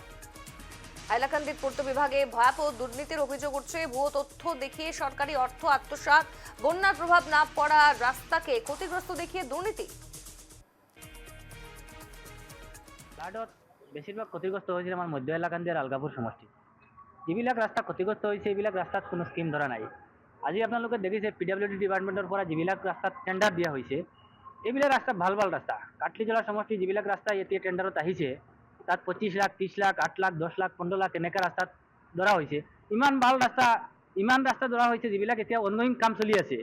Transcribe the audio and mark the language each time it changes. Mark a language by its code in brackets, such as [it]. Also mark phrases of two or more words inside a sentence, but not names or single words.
[bn] হাইলাকান্দির পূর্ত বিভাগে ভয়াবহ দুর্নীতির অভিযোগ উঠছে। ভুয়ো তথ্য দেখিয়ে সরকারি অর্থ আত্মসাৎ, বন্যার প্রভাব না পড়া রাস্তাকে ক্ষতিগ্রস্ত দেখিয়ে দুর্নীতি। বেশিরভাগ ক্ষতিগ্রস্ত হয়েছিল আমার মধ্য হাইলাকান্দি আর আলগাপুর সমষ্টি। [as] যিবিলাক রাস্তা [bn] ক্ষতিগ্রস্ত হয়েছে [as] এইবিলাক রাস্তাত কোনো স্কিম ধরা নাই। আজি আপোনালোকে দেখিছে পিডব্লিউডি ডিপাৰ্টমেণ্টৰ পৰা যিবিলাক ৰাস্তাত টেণ্ডাৰ দিয়া হৈছে এইবিলাক ৰাস্তা ভাল ভাল ৰাস্তা। কাটলিজলা সমষ্টি যিবিলাক ৰাস্তা এতিয়া টেণ্ডাৰত আহিছে তাত 25 লাখ, 30 লাখ, 8 লাখ, 10 লাখ, 15 লাখ এনেকুৱা ৰাস্তাত ধৰা হৈছে। ইমান ৰাস্তা ধৰা হৈছে যিবিলাক এতিয়া অনগোয়িং কাম চলি আছে।